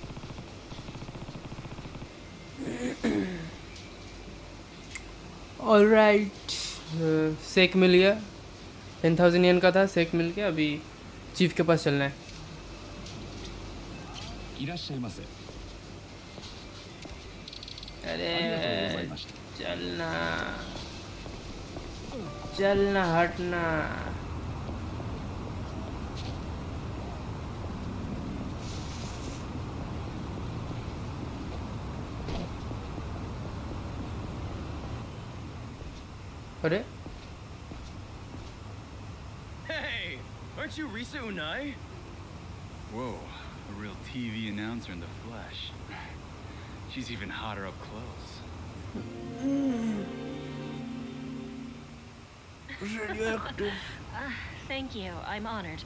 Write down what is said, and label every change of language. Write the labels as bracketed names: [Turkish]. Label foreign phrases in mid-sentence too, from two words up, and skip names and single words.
[Hindi] ऑलराइट, सेक मिल गया। 10,000 येन का था, सेक मिल गया। अभी चीफ के पास चलना है। [Japanese] いらっしゃいませ。 [Hindi] अरे [Japanese] ありがとうございました。 [Hindi] चलना चलना हटना। अरे [English] Hey, aren't you Risa Unai? Whoa, a real TV announcer in the flesh. She's even hotter up close. Thank you. I'm honored.